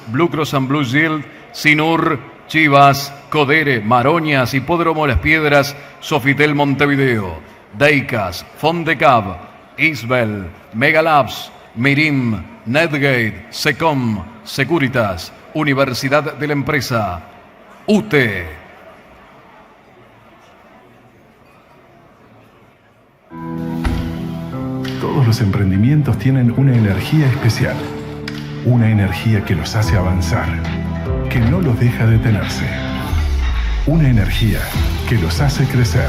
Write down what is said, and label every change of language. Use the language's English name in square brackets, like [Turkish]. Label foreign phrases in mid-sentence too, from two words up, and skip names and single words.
[Spanish] Blue Cross and Blue Shield, Sinur, Chivas, Codere, Maroñas, Hipódromo Las Piedras, Sofitel Montevideo, Deicas, Fondecab, Isbel, Megalabs, Mirim, Netgate, Secom, Securitas, Universidad de la Empresa, UTE. Todos los emprendimientos tienen una energía especial, una energía que los hace avanzar, que no los deja detenerse, una energía que los hace crecer.